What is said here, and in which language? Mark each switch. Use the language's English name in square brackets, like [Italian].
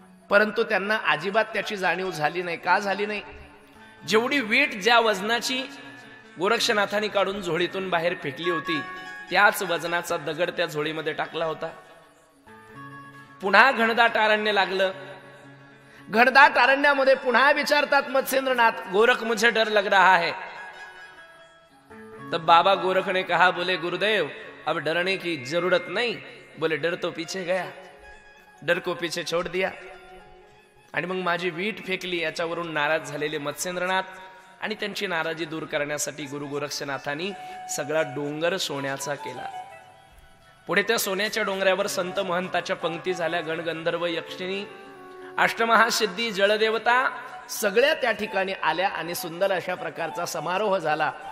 [Marathi] परंतु त्यांना अजिबात त्याची जाणीव झाली नाही. का झाली नाही? जेवढी वीट ज्या वजनाची गोरक्षनाथांनी काढून झोळीतून बाहेर फेकली होती त्याच वजनाचा दगड त्या झोळीमध्ये टाकला होता. पुन्हा घनदाट अरण्य लागलं. घनदाट अरण्यामध्ये पुन्हा विचारतात मत्स्येंद्रनाथ, [Hindi] गोरख मुझे डर लग रहा है. तब बाबा गोरख ने कहा, बोले गुरुदेव अब डरने की जरूरत नहीं. बोले डर तो पीछे गया, डर को पीछे छोड़ दिया. [Marathi] आणि मग माझी वीट फेकली. याच्यावरून नाराज झालेले मत्स्येंद्रनाथ आणि त्यांची नाराजी दूर करण्यासाठी गुरु गोरक्षनाथांनी सगळा डोंगर सोन्याचा केला. पुढे त्या सोन्याच्या डोंगरावर संत महंताच्या पंक्ती झाल्या. गणगंधर्व, यक्षिणी, अष्टमहासिद्धी, जळदेवता सगळ्या त्या ठिकाणी आल्या आणि सुंदर अशा प्रकारचा समारोह झाला.